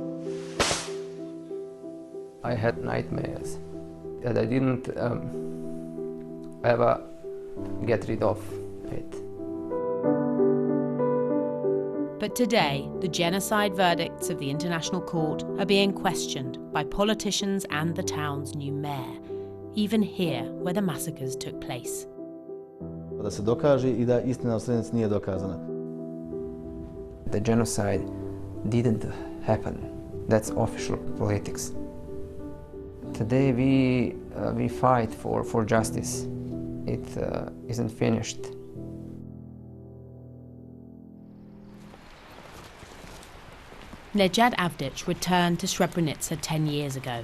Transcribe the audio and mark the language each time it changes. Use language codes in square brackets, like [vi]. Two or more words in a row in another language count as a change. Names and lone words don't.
[en] I had nightmares that I didn't ever get rid of it. But today, the genocide verdicts of the International Court are being questioned by politicians and the town's new mayor, even here where the massacres took place. [bs] Da se dokaže I da istina u Srebrenici nije dokazana. [en] The genocide didn't happen. That's official politics. Today we fight for justice. It isn't finished. Nedzad Avdic returned to Srebrenica 10 years ago.